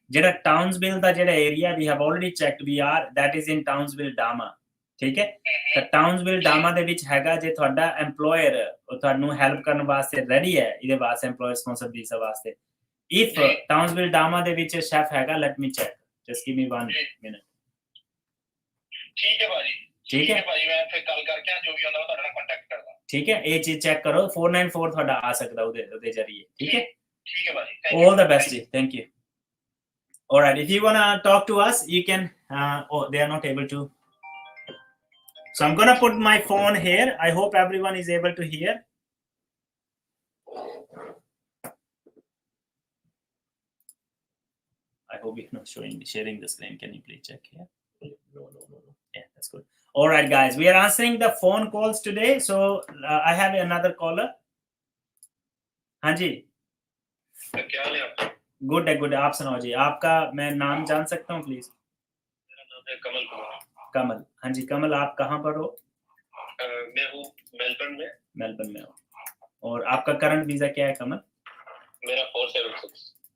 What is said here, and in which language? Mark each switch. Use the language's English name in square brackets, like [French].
[Punjabi] ਜਿਹੜਾ ਟਾਊਨਸਵਿਲ ਦਾ ਜਿਹੜਾ area [English] we have already checked we are that is in [Punjabi] ਟਾਊਨਸਵਿਲ ਡਾਮਾ ਠੀਕ ਹੈ ਤਾਂ ਟਾਊਨਸਵਿਲ ਡਾਮਾ ਦੇ ਵਿੱਚ ਹੈਗਾ ਜੇ ਤੁਹਾਡਾ EMPLOYER ਉਹ ਤੁਹਾਨੂੰ ਹੈਲਪ ਕਰਨ ਵਾਸਤੇ ਰੈਡੀ ਹੈ ਇਹਦੇ ਵਾਸਤੇ EMPLOYER ਸਪਾਂਸਰ ਵੀਜ਼ਾ ਵਾਸਤੇ if ਟਾਊਨਸਵਿਲ ਡਾਮਾ ਦੇ ਵਿੱਚ ਸ਼ੈਫ ਹੈਗਾ [English] let me check just give me 1 minute [Punjabi] ਠੀਕ ਹੈ ਭਾਜੀ ਠੀਕ ਹੈ ਭਾਜੀ ਮੈਂ ਫਿਰ ਗੱਲ ਕਰਕੇ ਜੋ ਵੀ ਹੁੰਦਾ ਉਹ ਤੁਹਾਡੇ ਨਾਲ ਕੰਟੈਕਟ ਕਰਦਾ ਠੀਕ ਹੈ ਇਹ ਚੀਜ਼ ਚੈੱਕ ਕਰੋ 494 ਤੁਹਾਡਾ ਆ ਸਕਦਾ ਉਹਦੇ ਜਰੀਏ ਠੀਕ ਹੈ ਭਾਜੀ [English] all the best ji thank you all right if you want to talk to us you can they are not able to so I'm gonna put my phone here I hope everyone is able to hear I hope you're not sharing the screen can you please check here no yeah that's good all right guys we are answering the phone calls today so I have another caller hanji [Hindi] क्या हाल है आपका good है good आप सुनाओ जी आपका मैं नाम जान सकता हूँ प्लीज मेरा नाम है कमल कुमार कमल हाँ जी कमल आप कहाँ पर हो मैं हूँ मेलबर्न में हो और आपका करंट वीजा क्या है कमल मेरा 476